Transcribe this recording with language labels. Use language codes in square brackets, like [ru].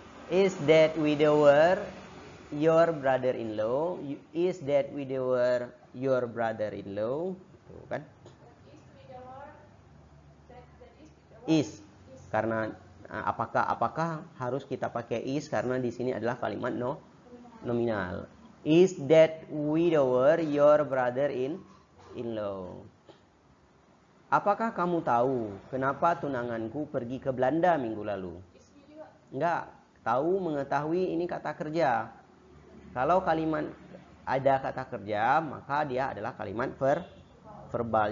[en] Is that widower your brother-in-law? Is that widower your brother-in-law? [id] Tuh kan? [en] Is. [id] Karena apakah harus kita pakai is karena di sini adalah kalimat nominal. [en] Is that widower your brother-in-law? [id] Apakah kamu tahu kenapa tunanganku pergi ke Belanda minggu lalu? Enggak. Tahu, mengetahui ini kata kerja. Kalau kalimat ada kata kerja, maka dia adalah kalimat verbal.